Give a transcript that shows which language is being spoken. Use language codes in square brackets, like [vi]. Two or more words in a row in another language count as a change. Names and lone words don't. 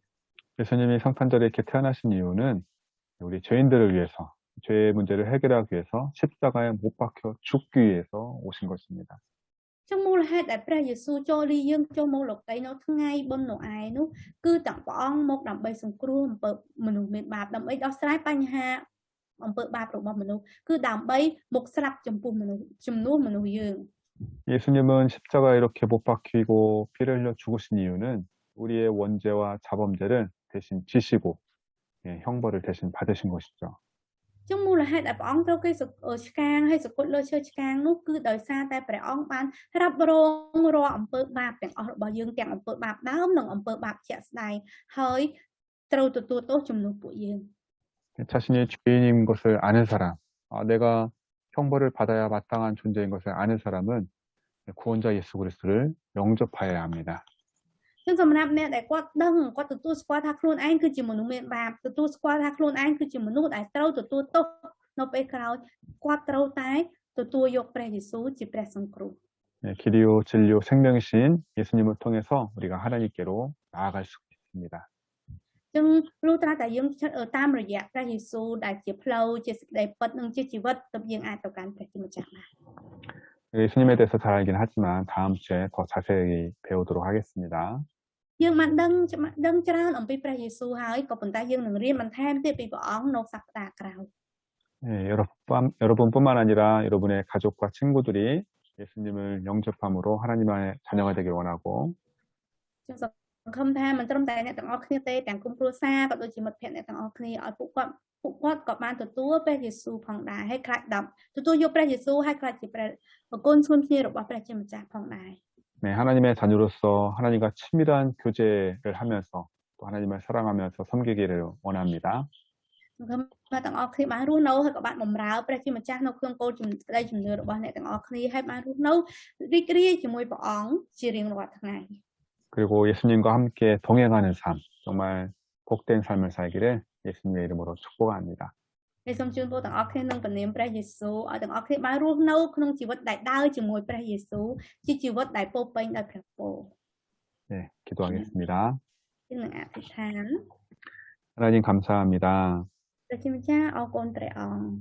[ko] 예수님이 성탄절에 이렇게 태어나신 이유는 우리 죄인들을 위해서 죄의 문제를 해결하기 위해서 십자가에 못 박혀 죽기 위해서 오신 것입니다. [km] ចឹងមូលហេតុដែលព្រះយេស៊ូវចូលលីយើងចូលមកលោកដីនៅថ្ងៃបុណ្យណូអែលនោះគឺទាំងព្រះអង្គមកដើម្បីសង្គ្រោះអំពើមនុស្សមានបាបដើម្បីដោះស្រាយបញ្ហាអំពើបាបរបស់មនុស្សគឺដើម្បីមកស្លាប់ចំពោះមនុស្សជំនួសមនុស្សយើង [ko] 예수님은 십자가에 이렇게 못 박히고 피를 흘려 죽으신 이유는 우리의 원죄와 자범죄를 대신 지시고 형벌을 대신 받으신 것이죠. [km] ចឹងមូលហេតុដែលព្រះអង្គត្រូវគេឆ្កាងហើយសគត់លើឈើឆ្កាងនោះគឺដោយសារតែព្រះអង្គបានរ៉ាប់រងរាល់អំពើបាបទាំងអស់របស់យើងទាំងអំពើបាបដើមនិងអំពើបាបជាក់ស្ដែងហើយត្រូវទទួលទោសជំនួសពួកយើង [ko] 자신이 죄인인 것을 아는 사람, 내가 형벌을 받아야 마땅한 존재인 것을 아는 사람은 구원자 예수 그리스도를 영접하여야 합니다. [km] ចចឹងសម្រាប់អ្នកដែលគាត់ដឹងគាត់ទទួលស្គាល់ថាខ្លួនឯងគឺជាមនុស្សមានបាបទទួលស្គាល់ថាខ្លួនឯងគឺជាមនុស្សដែលត្រូវទទួលទោសនៅពេលក្រោយគាត់ត្រូវតែទទួលយកព្រះយេស៊ូវជាព្រះសង្គ្រោះ [ko] 네, 길이요, 진리요, 생명이신 예수님을 통해서 우리가 하나님께로 나아갈 수 있습니다. [km] ចឹងលុះត្រាតែយើងតាមរយៈព្រះយេស៊ូវដែលជាផ្លូវជាសេចក្តីពិតនិងជាជីវិតទើបយើងអាចទៅកាន់ព្រះជាម្ចាស់បាន [ko] 예수님에 대해서 잘 알긴 하지만 다음 주에 더 자세히 배우도록 하겠습니다. [km] យើងបានដឹងច្រើនអំពីព្រះយេស៊ូវហើយក៏ប៉ុន្តែយើងនឹងរៀនបន្ថែមទៀតពីព្រះអង្គនៅសប្តាហ៍ក្រោយ [ko] 네, 여러분뿐만 아니라 여러분의 가족과 친구들이 예수님을 영접함으로 하나님의 자녀가 되길 원하고 [km] ចឹងសង្ឃឹមថាមិនត្រឹមតែអ្នកទាំងអស់គ្នាទេទាំងគុំគ្រួសារក៏ដូចជាមិត្តភក្តិអ្នកទាំងអស់គ្នាឲ្យពួកគាត់ក៏បានទទួលព្រះយេស៊ូវផងដែរហើយខ្លាចទទួលយកព្រះយេស៊ូវហើយខ្លាចជាព្រះប្រគុណស្ងួនគ្នារបស់ព្រះជាម្ចាស់ផងដែរ [ko] 네, 하나님의 자녀로서 하나님과 친밀한 교제를 하면서 또 하나님을 사랑하면서 섬기기를 원합니다. [km] សង្ឃឹមថាទាំងអស់គ្នាបានរស់នៅហើយក៏បានបម្រើព្រះជាម្ចាស់នៅក្នុងគោលក្តីជំនឿរបស់អ្នកទាំងអស់គ្នាហើយបានរស់នៅរីករាយជាមួយព្រះអង្គជារៀងរាល់ថ្ងៃ [ko] 그리고 예수님과 함께 동행하는 삶, 정말 복된 삶을 살기를 예수님의 이름으로 축복합니다. [km] ហើយសូមជូនពរទាំងអស់គ្នានឹងព្រះនាមព្រះយេស៊ូវឲ្យទាំងអស់គ្នាបានរស់នៅក្នុងជីវិតដែលដើរជាមួយព្រះយេស៊ូវជាជីវិតដែលពោរពេញដោយព្រះពរ [ko] 네, 기도하겠습니다. [km] យើងនឹងអធិដ្ឋាន [ko] 하나님 감사합니다. [km] ព្រះជាម្ចាស់អរគុណព្រះអង្គ